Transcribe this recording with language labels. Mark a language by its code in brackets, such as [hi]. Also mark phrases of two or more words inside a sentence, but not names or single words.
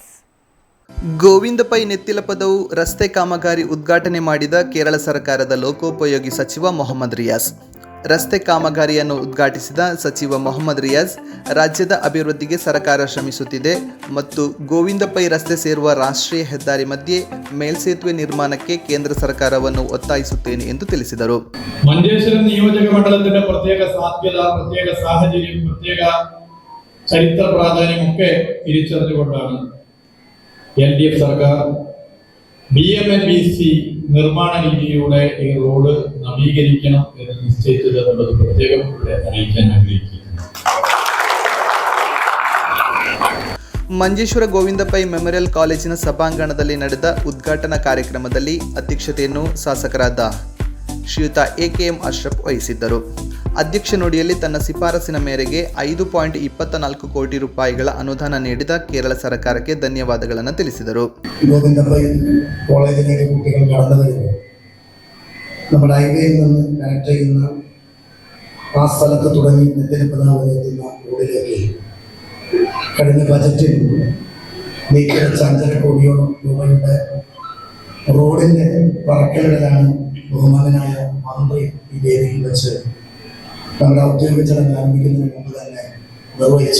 [kn] ಗೋವಿಂದ ಪೈ ನೆತ್ತಿಲ ಪದವು ರಸ್ತೆ ಕಾಮಗಾರಿ ಉದ್ಘಾಟನೆ ಮಾಡಿದ ಕೇರಳ ಸರ್ಕಾರದ ಲೋಕೋಪಯೋಗಿ ಸಚಿವ ಮೊಹಮ್ಮದ್ ರಿಯಾಜ್. ರಸ್ತೆ ಕಾಮಗಾರಿಯನ್ನು ಉದ್ಘಾಟಿಸಿದ ಸಚಿವ ಮೊಹಮ್ಮದ್ ರಿಯಾಜ್, ರಾಜ್ಯದ ಅಭಿವೃದ್ಧಿಗೆ ಸರ್ಕಾರ ಶ್ರಮಿಸುತ್ತಿದೆ ಮತ್ತು ಗೋವಿಂದ ಪೈ ರಸ್ತೆ ಸೇರುವ ರಾಷ್ಟ್ರೀಯ ಹೆದ್ದಾರಿ ಮಧ್ಯೆ ಮೇಲ್ಸೇತುವೆ ನಿರ್ಮಾಣಕ್ಕೆ ಕೇಂದ್ರ ಸರ್ಕಾರವನ್ನು ಒತ್ತಾಯಿಸುತ್ತೇನೆ ಎಂದು ತಿಳಿಸಿದರು. [ml] മഞ്ചേശ്വരം നിയോജക മണ്ഡലത്തിന്റെ പ്രത്യേക സാധ്യത, പ്രത്യേക സാഹചര്യം, പ്രത്യേക ചരിത്ര പ്രാധാന്യമൊക്കെ തിരിച്ചറിഞ്ഞുകൊണ്ടാണ് LDF സർക്കാർ BMNBC നിർമ്മാണ രീതിയിലൂടെ ഈ റോഡ് നവീകരിക്കണം എന്ന് നിശ്ചയിച്ചത് എന്നുള്ളത് പ്രത്യേകം അറിയിക്കാൻ ആഗ്രഹിക്കുന്നു. [kn] ಮಂಜೇಶ್ವರ ಗೋವಿಂದ ಪೈ ಮೆಮೋರಿಯಲ್ ಕಾಲೇಜಿನ ಸಭಾಂಗಣದಲ್ಲಿ ನಡೆದ ಉದ್ಘಾಟನಾ ಕಾರ್ಯಕ್ರಮದಲ್ಲಿ ಅಧ್ಯಕ್ಷತೆಯನ್ನು ಶಾಸಕರಾದ ಶ್ರೀಯುತ AKM ಅಶ್ರಫ್ ವಹಿಸಿದ್ದರು. ಅಧ್ಯಕ್ಷ ನುಡಿಯಲ್ಲಿ ತನ್ನ ಶಿಫಾರಸಿನ ಮೇರೆಗೆ 5.24 ಕೋಟಿ ರೂಪಾಯಿಗಳ ಅನುದಾನ ನೀಡಿದ ಕೇರಳ ಸರ್ಕಾರಕ್ಕೆ ಧನ್ಯವಾದಗಳನ್ನು ತಿಳಿಸಿದರು. [ml] ಗೋವಿಂದ ಪೈ കോളേജിലേക്ക് കുട്ടികൾ കടന്നു വരുന്നു. നമ്മുടെ ഹൈവേയിൽ നിന്ന് കണക്ട് ചെയ്യുന്ന ആ സ്ഥലത്ത് തുടങ്ങി നെത്തിലപ്പതാവ് എത്തുന്ന റോഡിലേക്ക് കഴിഞ്ഞ ബജറ്റിൽ നീക്കിവെച്ച 5.5 കോടിയോളം രൂപയുടെ റോഡിൻ്റെ പറക്കലുകളാണ് ബഹുമാനനായ മന്ത്രി ഈ വേദിയിൽ വെച്ച് നമ്മുടെ ഔദ്യോഗിക ചടങ്ങ് ആരംഭിക്കുന്നതിന് മുമ്പ് തന്നെ നിർവഹിച്ചു.